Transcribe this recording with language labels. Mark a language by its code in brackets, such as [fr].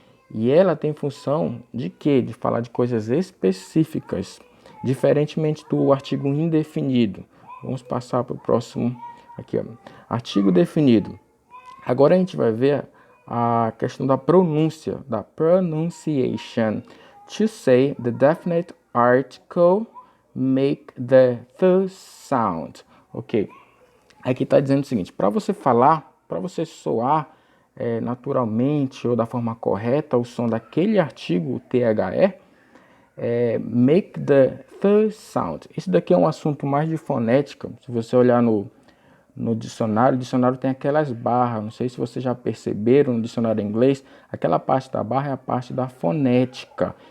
[pt] E ela tem função de quê? De falar de coisas específicas, diferentemente do artigo indefinido. Vamos passar para o próximo aqui, ó. Artigo definido. Agora a gente vai ver a questão da pronúncia, da pronunciation. [en] To say the definite article, make the sound. Ok. [pt] Aqui está dizendo o seguinte, para você falar, para você soar naturalmente ou da forma correta o som daquele artigo THE, [en] make the sound. [pt] Isso daqui é um assunto mais de fonética. Se você olhar no dicionário, o dicionário tem aquelas barras, não sei se vocês já perceberam no dicionário em inglês, aquela parte da barra é a parte da fonética.